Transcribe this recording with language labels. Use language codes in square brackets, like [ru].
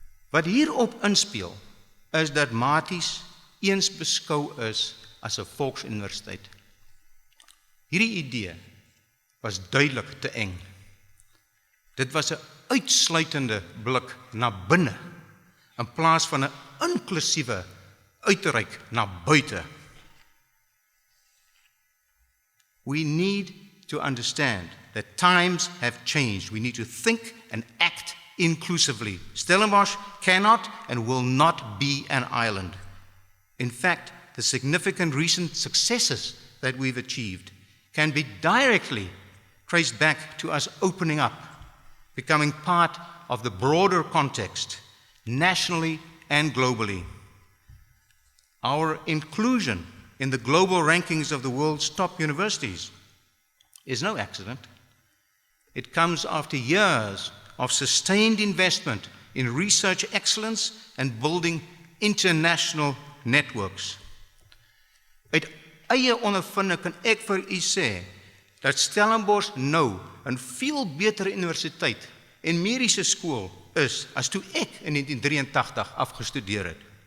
[af] Wat hierop inspeel, is dat Maties eens beskou is as 'n volksuniversiteit. Hierdie idee was duidelik te eng. Dit was 'n uitsluitende blik na binne, in plaas van 'n inklusiewe uitreik na buite. [en] We need to understand that times have changed. We need to think and act inclusively. Stellenbosch cannot and will not be an island. In fact, the significant recent successes that we've achieved can be directly traced back to us opening up, becoming part of the broader context, nationally and globally. Our inclusion in the global rankings of the world's top universities is no accident. It comes after years of sustained investment in research excellence and building international networks. [af] Uit eie ondervinding kan ek vir u sê dat Stellenbosch nou 'n veel beter universiteit en mediese skool is as toe ek in 1983 afgestudeer het.